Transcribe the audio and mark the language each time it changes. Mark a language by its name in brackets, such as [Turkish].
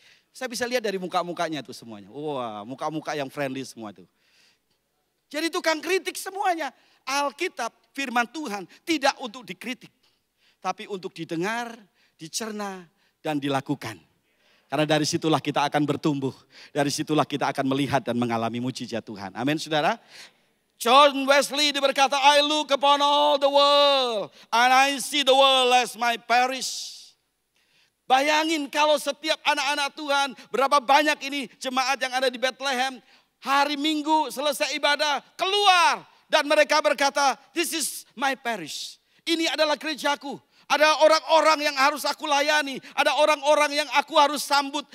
[Indonesian] Saya bisa lihat dari muka-mukanya tuh semuanya. Wah, muka-muka yang friendly semua tuh. Jadi tukang kritik semuanya. Alkitab, firman Tuhan tidak untuk dikritik. Tapi untuk didengar, dicerna, dan dilakukan. Karena dari situlah kita akan bertumbuh. Dari situlah kita akan melihat dan mengalami mujizat Tuhan. Amin saudara. [English] John Wesley [Indonesian] berkata, [English] I look upon all the world and I see the world as my parish. [Indonesian] Bayangin kalau setiap anak-anak Tuhan, berapa banyak ini jemaat yang ada di Bethlehem, hari Minggu selesai ibadah, keluar. Dan mereka berkata, [English] this is my parish. [Indonesian] Ini adalah gerejaku. Ada orang-orang yang harus aku layani. Ada orang-orang yang aku harus sambut.